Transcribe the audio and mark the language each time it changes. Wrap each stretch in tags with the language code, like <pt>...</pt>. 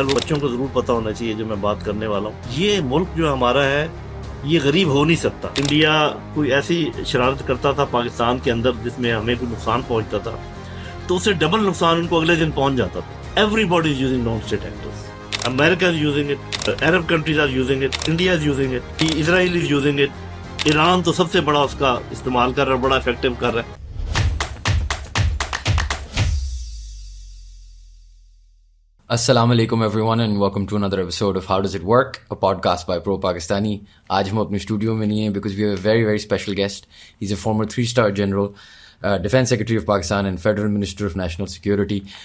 <ur>وہ بچوں کو ضرور پتا ہونا چاہیے جو میں بات کرنے والا ہوں. یہ ملک جو ہمارا ہے یہ غریب ہو نہیں سکتا. انڈیا کوئی ایسی شرارت کرتا تھا پاکستان کے اندر جس میں ہمیں کوئی نقصان پہنچتا تھا، تو اسے ڈبل نقصان ان کو اگلے دن پہنچ جاتا تھا.</ur> <en>Everybody is using non state actors. America is using it, Arab countries are using it, India is using it, Israel is using it.</en> <ur>Iran تو سب سے بڑا اس کا استعمال کر رہا ہے، بڑا افیکٹو کر رہا ہے.</ur> <en>السلام علیکم everyone and welcome to another episode of how does it work, a podcast by pro Pakistani.</en> <ur>آج ہم اپنے اسٹوڈیو میں نہیں ہیں</ur> <en>Because we have a very very special guest. He is a former 3-star general, defence secretary of Pakistan and federal minister of national security.</en>